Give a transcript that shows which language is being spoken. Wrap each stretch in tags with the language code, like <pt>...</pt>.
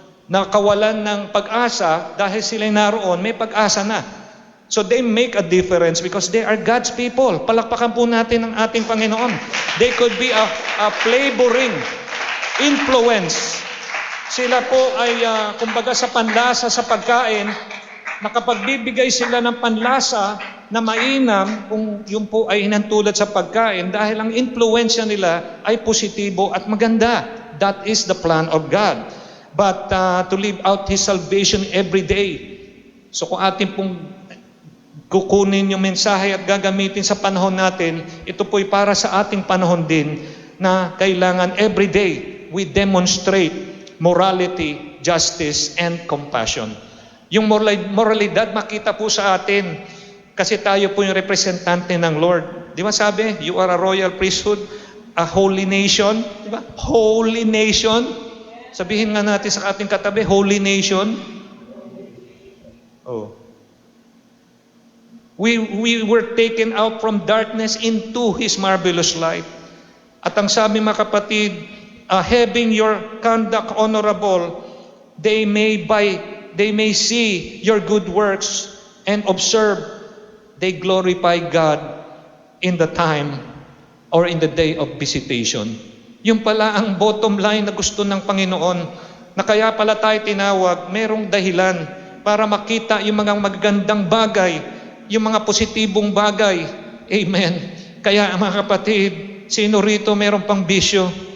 <tl>Na kawalan ng pag-asa, dahil sila'y naroon, may pag-asa na.</tl> <en>So they make a difference because they are God's people.</en> <tl>Palakpakan po natin ang ating Panginoon.</tl> <en>They could be a flavoring influence.</en> <tl>Sila po ay, kumbaga sa panlasa sa pagkain, nakapagbibigay sila ng panlasa na mainam kung yung po ay hinantulad sa pagkain dahil ang influensya nila ay positibo at maganda.</tl> <en>That is the plan of God. But to live out His salvation every day.</en> <tl>So kung ating pong kukunin yung mensahe at gagamitin sa panahon natin, ito po'y para sa ating panahon din na kailangan</tl> <en>every day we demonstrate morality, justice, and compassion.</en> <tl>Yung moralidad makita po sa atin kasi tayo po yung representante ng Lord. Di ba sabi,</tl> <en>you are a royal priesthood, a holy nation.</en> <tl>Di ba?</tl> <en>Holy nation.</en> <tl>Sabihin nga natin sa ating katabi,</tl> <en>holy nation.</en> <tl>Oh.</tl> <en>We were taken out from darkness into His marvelous light.</en> <tl>At ang sabi mga kapatid,</tl> <en>having your conduct honorable, they may see your good works and observe they glorify God in the time or in the day of visitation.</en> <tl>Yung pala ang bottom line na gusto ng Panginoon, na kaya pala tayo tinawag, merong dahilan para makita yung mga magagandang bagay, yung mga positibong bagay. Amen. Kaya mga kapatid, sino rito merong pang bisyo?</tl>